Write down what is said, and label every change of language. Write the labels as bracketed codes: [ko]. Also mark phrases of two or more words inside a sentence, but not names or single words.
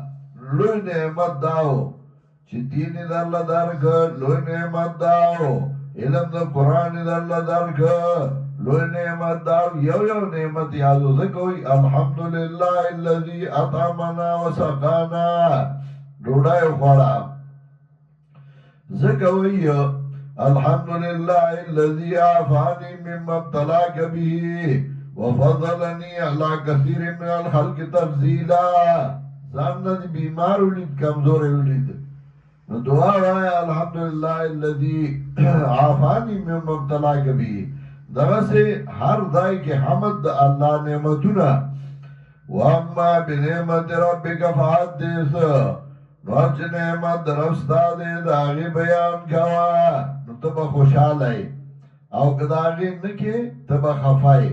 [ps] لوی نعمت داو چې دین یې درله درکړ، لوی نعمت داو علم د قرآن یې درله درکړ، لوی نعمت داو. یو یو نعمت یادو ځکه وایي [ar] الحمدلله الذي اطعمنا وسقانا، [ps] ډوډۍ وخوړه. ځکه وایي [ar] الحمدلله الذي عافاني مما ابتلاك به وفضلني على كثير من الخلق تفضيلا. [ps] ځان نه بیمار ولید، کمزور ولید، نو دعا وایه [ar] الحمدلله الذي عافاني مما ابتلاك به. [ps] دغه سه هر ځای کې حمد د الله نعمتونه. [ar] واما بنعمت ربک فحدث، [ps] نو چې نعمت در رب ستا دی د هغې بیان کوه، نو ته به خوشحاله یې، او که د هغې نه کې ته به خفه یې.